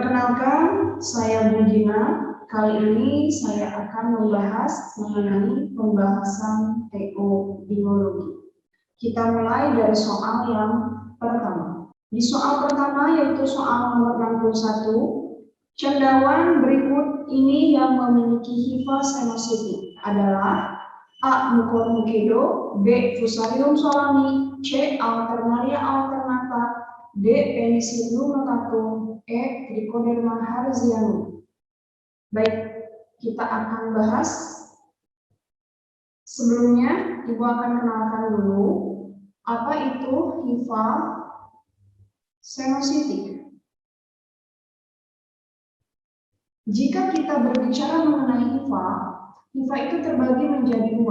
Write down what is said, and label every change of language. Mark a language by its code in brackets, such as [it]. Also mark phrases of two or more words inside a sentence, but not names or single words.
[id] Perkenalkan, saya Budina. Kali ini saya akan membahas mengenai pembahasan TO biologi. Kita mulai dari soal yang pertama. Di soal pertama yaitu soal nomor 61, cendawan berikut ini yang memiliki hifa senositik adalah A. Mucormucido, B. Fusarium solani, C. Alternaria alternata, D. Penicillium notatum, E. Trichoderma harzianum. Baik, kita akan bahas. Sebelumnya, Ibu akan kenalkan dulu apa itu hifa senositik. Jika kita berbicara mengenai hifa itu terbagi menjadi dua.